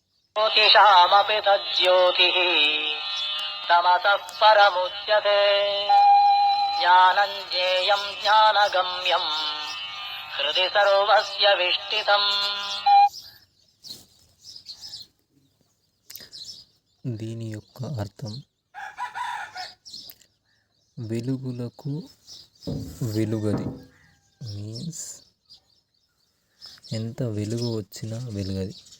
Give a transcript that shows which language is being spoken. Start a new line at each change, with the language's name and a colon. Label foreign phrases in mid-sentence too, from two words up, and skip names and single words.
Sanskrit: ज्योतिषामपि तज्ज्योतिः तमसः परमुच्यते ज्ञानं ज्ञेयं ज्ञानगम्यं हृदि सर्वस्य विष्ठितम्.
Telugu: దీని యొక్క అర్థం వెలుగులకు వెలుగది మీన్స్ ఎంత వెలుగు వచ్చినా వెలుగది.